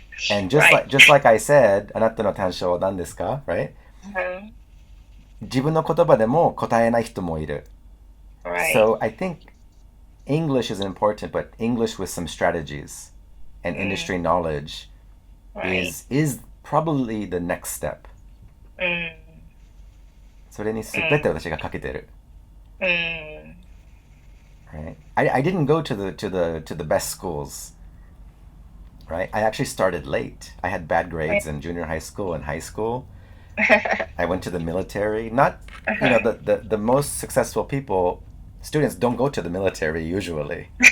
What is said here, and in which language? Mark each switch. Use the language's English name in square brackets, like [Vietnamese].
[English] And just like I said, [Japanese] あなたの短所は何ですか? [English] Right? [Japanese] 自分の言葉でも答えない人もいる. [English] Right. So I think English is important, but English with some strategies and industry knowledge is probably the next step. [Japanese] それに全て私がかけてる. [English] Right? I didn't go to the best schools. Right? I actually started late. I had bad grades in junior high school and high school. I went to the military. Not, the most successful students don't go to the military usually.